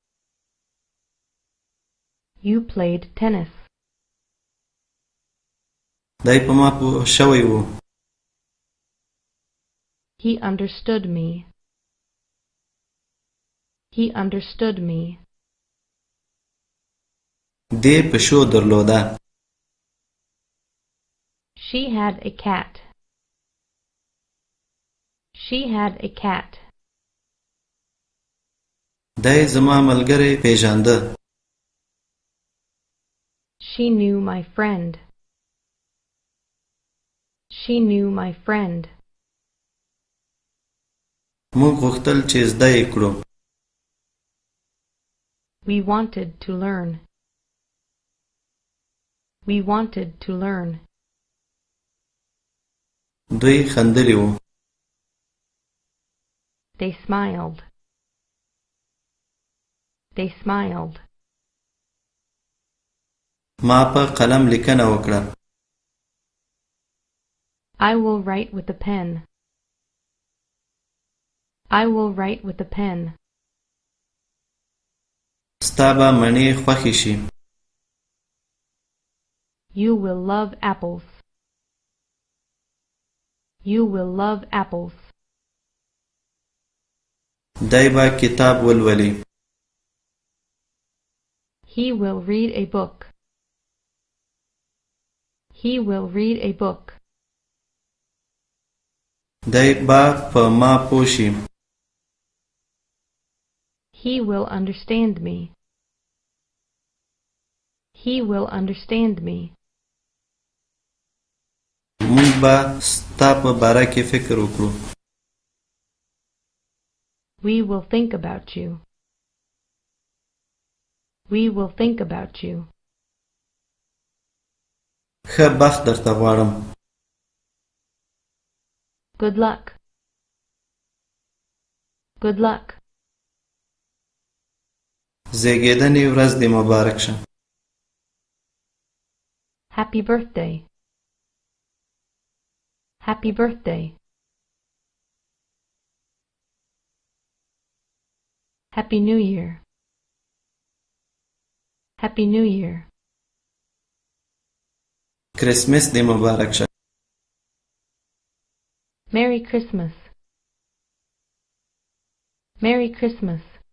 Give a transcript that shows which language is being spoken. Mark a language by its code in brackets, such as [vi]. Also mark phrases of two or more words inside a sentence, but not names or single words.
[en] You played tennis. [ps] دی په ما پوه شوی و. [en] He understood me. He understood me. [ps] دې پښو درلوده. [en] She had a cat. She had a cat. [ps] دی زما ملګری پیژانده. [en] She knew my friend. She knew my friend. [ps] موږ غوښتل چې زده یې کړو. [en] We wanted to learn. We wanted to learn. [ps] دوی خندلي وو. [en] They smiled. They smiled. [ps] ما په قلم لیکنه وکړه. [en] I will write with a pen. I will write with a pen. [ps] ستا به مڼې خوښې شي. [en] You will love apples. You will love apples. [ps] دی به کتاب ولولي. [en] He will read a book. He will read a book. [ps] دی به په ما پوه شي. [en] He will understand me. He will understand me. [ps] موږ به ستا په باره کې فکر وکړو. [en] We will think about you. We will think about you. [ps] ښه بخت درته غواړم. [en] Good luck. Good luck. [ps] زیږیدنې ورځ دې مبارک شه. [en] Happy birthday. Happy birthday. Happy New Year. Happy New Year. [ps] کرسمس دې مبارک شه. [en] Merry Christmas. Merry Christmas.